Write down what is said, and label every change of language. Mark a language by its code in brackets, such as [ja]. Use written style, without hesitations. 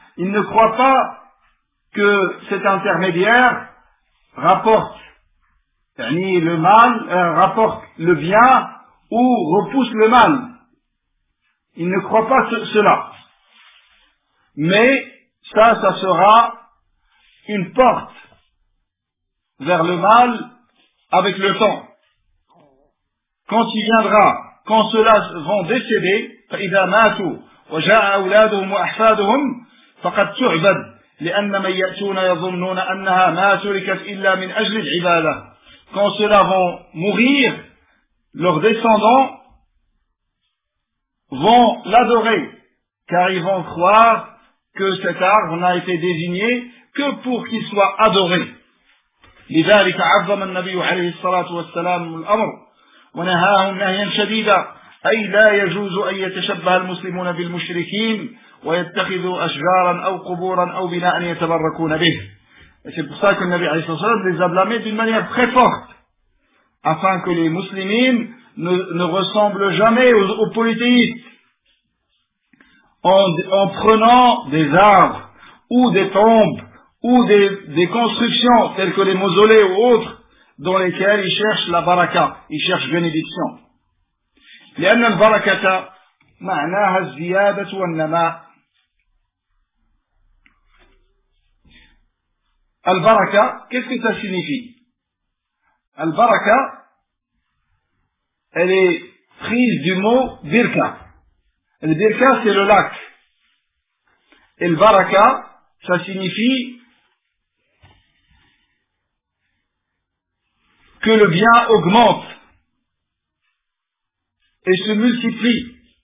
[fr] Ils ne croient pas que cet intermédiaire rapporte, ni le mal, rapporte le bien, ou repousse le mal. Il ne croit pas cela. Mais ça sera une porte vers le mal avec le temps. Quand il viendra, quand ceux-là vont décéder, [ar] فَإِذَا مَاتُوا وَجَاءَ أَوْلَادُهُمْ وَأَحْفَادُهُمْ فَقَدْ تُعْبَدْ لِأَنَّ مَنْ يَأْتُونَ يَظُنُّونَ أَنَّهَا مَا تُرِكَتْ إِلَّا مِنْ أَجْلِ الْعِبَادَةِ. [fr] Quand ceux-là vont mourir, leurs descendants vont l'adorer, car ils vont croire que cet arbre n'a été désigné que pour qu'il soit adoré. [ar] لذلك عظم النبي عليه الصلاة والسلام الأمر ونهاهم نهيا شديدا أي لا يجوز أن يتشبه المسلمون بالمشركين ويتخذوا أشجارا أو قبورا أو بناء يتبركون به. [fr] C'est pour ça que le Nabi [ar] عليه الصلاة والسلام [fr] les a blâmés d'une manière très forte, afin que les musulmans ne ressemblent jamais aux polythéistes en prenant des arbres ou des tombes ou des constructions telles que les mausolées ou autres dans lesquelles ils cherchent la baraka, ils cherchent bénédiction. [ar] لأن البركة معناها الزيادة والنماء. [fr] البركة, qu'est-ce que ça signifie? البركة, elle est prise du mot birka. Le birka, c'est le lac. Et le baraka, ça signifie que le bien augmente et se multiplie.